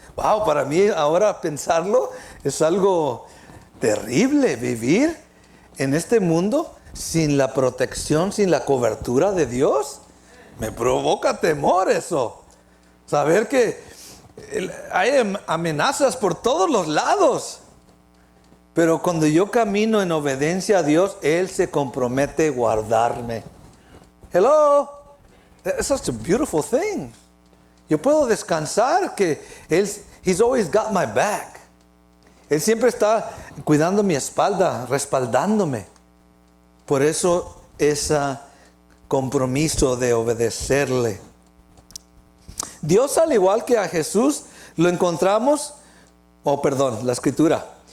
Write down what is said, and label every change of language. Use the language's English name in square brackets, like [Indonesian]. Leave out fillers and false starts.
[Spanish] Wow, para mí ahora pensarlo es algo terrible, vivir en este mundo sin la protección, sin la cobertura de Dios. Me provoca temor eso. Saber que hay amenazas por todos los lados. Pero cuando yo camino en obediencia a Dios, Él se compromete a guardarme. [English] Hello. It's such a beautiful thing. [Spanish] Yo puedo descansar que [English] He's always got my back. [Spanish] Él siempre está cuidando mi espalda, respaldándome. Por eso ese compromiso de obedecerle. Dios, al igual que a Jesús, lo encontramos, la Escritura.